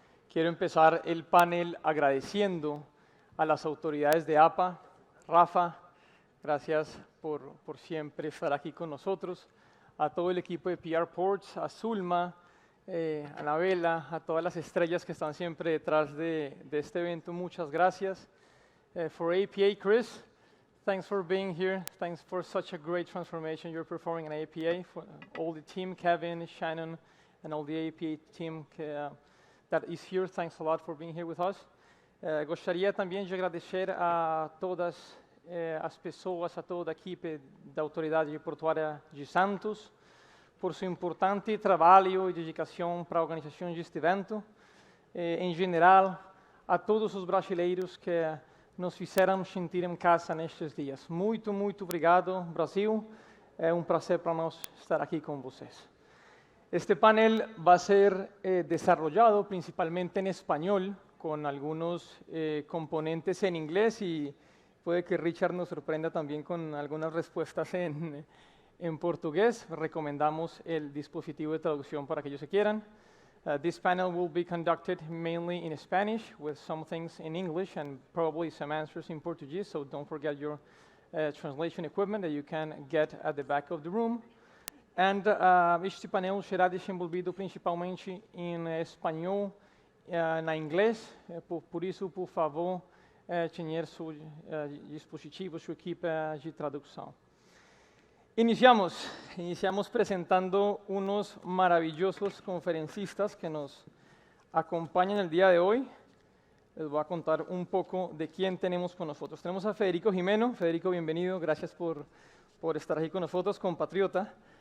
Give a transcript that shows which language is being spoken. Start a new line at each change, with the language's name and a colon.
Spanish: Quiero empezar el panel agradeciendo a las autoridades de APA, Rafa, gracias por siempre estar aquí con nosotros, a todo el equipo de PR Ports, a Zulma, a Anabela, a todas las estrellas que están siempre detrás de este evento, muchas gracias.
English: For APA, Chris, thanks for being here. Thanks for such a great transformation you're performing in APA. For all the team, Kevin, Shannon, and all the APA team that is here, thanks a lot for being here with us.
Portuguese: Gostaria também de agradecer a todas as pessoas, a toda a equipe da Autoridade Portuária de Santos, por seu importante trabalho e dedicação para a organização deste evento. Em geral, a todos os brasileiros que nos fizeram sentir em casa nestes dias. Muito, muito obrigado, Brasil. É um prazer para nós estar aqui com vocês.
Spanish: Este panel va a ser desarrollado principalmente en español, con algunos componentes en inglés y puede que Richard nos sorprenda también con algunas respuestas en portugués. Recomendamos el dispositivo de traducción para aquellos que quieran.
English: This panel will be conducted mainly in Spanish, with some things in English and probably some answers in Portuguese, so don't forget your translation equipment that you can get at the back of the room.
Portuguese: Este painel será desenvolvido principalmente em espanhol e em inglês, por isso, por favor, tenha seu dispositivo, sua equipe de tradução.
Spanish: Iniciamos presentando unos maravillosos conferencistas que nos acompañan el día de hoy. Les voy a contar un poco de quién tenemos con nosotros. Tenemos a Federico Rimeno. Federico, bienvenido, gracias por estar aquí con nosotros, compatriota.